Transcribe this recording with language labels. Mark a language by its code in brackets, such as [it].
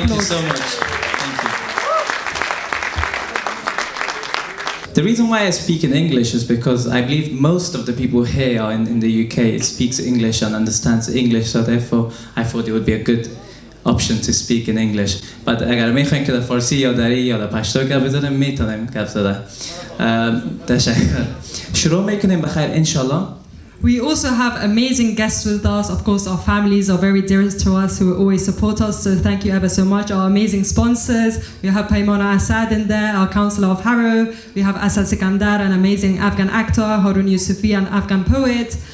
[en] Thank you so much. Thank you. The reason why I speak in English is because I believe most of the people here are in the UK speaks English and understands English, so therefore I thought it would be a good option to speak in English. But [fa] اگر میخواین که در فارسی یا دری یا در پشتو گپ بزنیم میتونیم گپ زدن. تشکر. شروع میکنیم بخیر انشالله. [en] We also have amazing guests with us. Of course, our families are very dear to us who always support us. So thank you ever so much. Our amazing sponsors. We have Paimona Assad in there, our councillor of Harrow. We have Asad Sikandar, an amazing Afghan actor, Harun Yusufi, an Afghan poet.